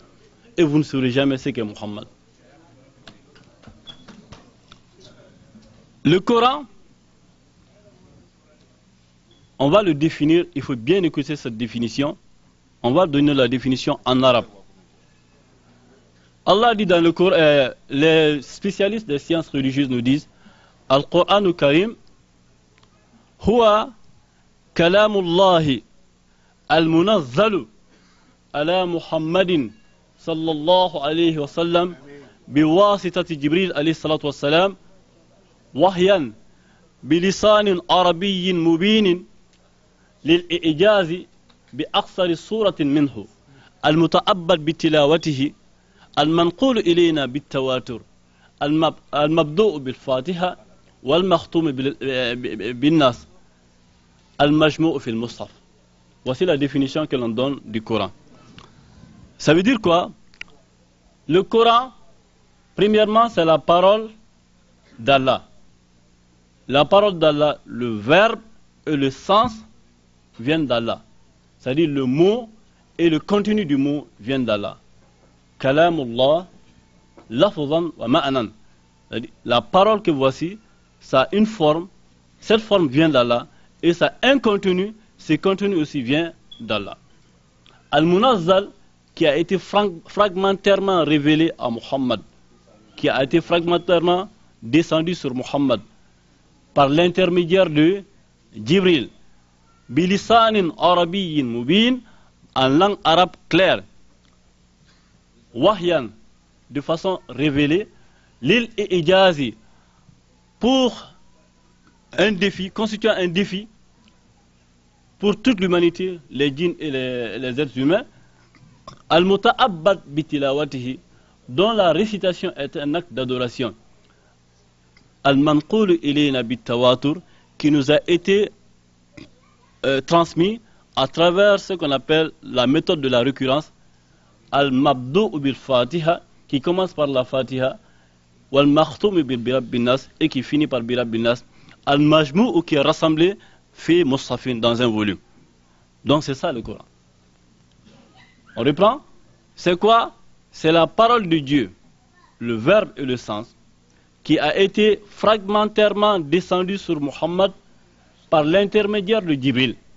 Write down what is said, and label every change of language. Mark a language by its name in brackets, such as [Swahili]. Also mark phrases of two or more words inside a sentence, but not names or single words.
[French] Et vous ne saurez jamais ce qu'est Muhammad. Le Coran, on va le définir, il faut bien écouter cette définition. On va donner la définition en arabe. Allah dit dans le Coran, les spécialistes des sciences religieuses nous disent, Al-Qur'an al-Karim, [Arabic] هو كلام الله المنزل على محمد صلى الله عليه وسلم بواسطة جبريل عليه الصلاة والسلام وحيا بلسان عربي مبين للإعجاز بأقصر صورة منه المتأبد بتلاوته المنقول إلينا بالتواتر المبدوء بالفاتحة والمختوم بالناس المجموع في المصحف. [French] Voici la définition que l'on donne du Coran. Ça veut dire quoi? Le Coran, premièrement, c'est la parole d'Allah. La parole d'Allah, le verbe et le sens viennent d'Allah. C'est-à-dire le mot et le contenu du mot viennent d'Allah. [Arabic] كلام الله لفظا ومعنى. [French] La parole que voici, ça a une forme, cette forme vient d'Allah, et ça a un contenu, ce contenu aussi vient d'Allah. Al-Munazzal, qui a été fragmentairement révélé à Muhammad, qui a été fragmentairement descendu sur Muhammad, par l'intermédiaire de Jibril. [Arabic] بلسان عربي مبين, [French] en langue arabe claire. Wahyan, de façon révélée. Lil et ijazi, pour un défi, constituant un défi pour toute l'humanité, les djinns et les êtres humains. [Arabic] المتعبد بتلاوته, [French] dont la récitation est un acte d'adoration. [Arabic] المنقول إلينا بالتواتر, [French] qui nous a été transmis à travers ce qu'on appelle la méthode de la récurrence, [Arabic] المبدوء بالفاتحة, [French] qui commence par la fatiha, [Arabic] والمختوم برب الناس, [French] et qui finit par [Arabic] برب الناس, [French] al-majmou, qui est rassemblé, fait mushafin, dans un volume. Donc c'est ça le Coran. On reprend. C'est quoi? C'est la parole de Dieu, le verbe et le sens, qui a été fragmentairement descendu sur Muhammad par l'intermédiaire de Jibril,